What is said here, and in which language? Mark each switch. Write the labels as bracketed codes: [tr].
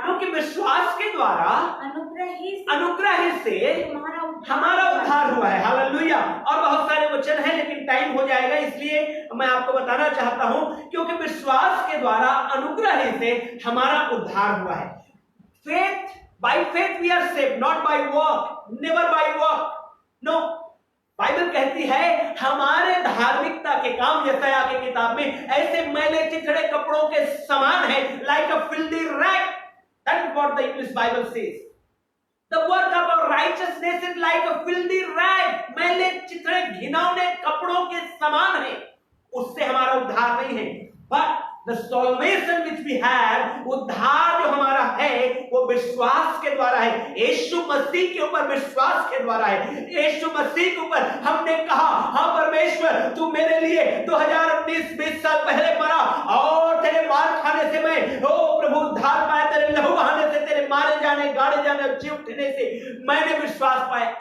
[hi] क्योंकि विश्वास के द्वारा अनुग्रह से हमारा उद्धार हुआ है। हालेलुया। और बहुत सारे वचन हैं लेकिन टाइम हो जाएगा, इसलिए मैं आपको बताना चाहता हूं, क्योंकि विश्वास के द्वारा अनुग्रह से हमारा उद्धार हुआ है। [en] Faith, by faith we are saved, not by work, never by work. [hi] No, Bible कहती है हमारे धार्मिकता के काम, यशायाह की किताब में, ऐसे मैले चिथड़े कपड़ों के समान है, [en] like a filthy rag. That is what the English Bible says. The work of our righteousness is like a filthy rag. [hi] मैले चिथड़े घिनौने कपड़ों के समान है, उससे हमारा उद्धार नहीं है। [en] But the salvation which we have, [hi] उद्धार जो हमारा है वो विश्वास के द्वारा है, यीशु मसीह के ऊपर विश्वास के द्वारा है। यीशु मसीह के ऊपर हमने कहा, हाँ परमेश्वर तू मेरे लिए 2019-20 साल पहले मरा और तेरे मार खाने से मैं ओ प्रभु उद्धार पाया, तेरे लहू बहाने से, तेरे मारे जाने, गाड़े जाने, जी उठने से मैंने विश्वास पाया।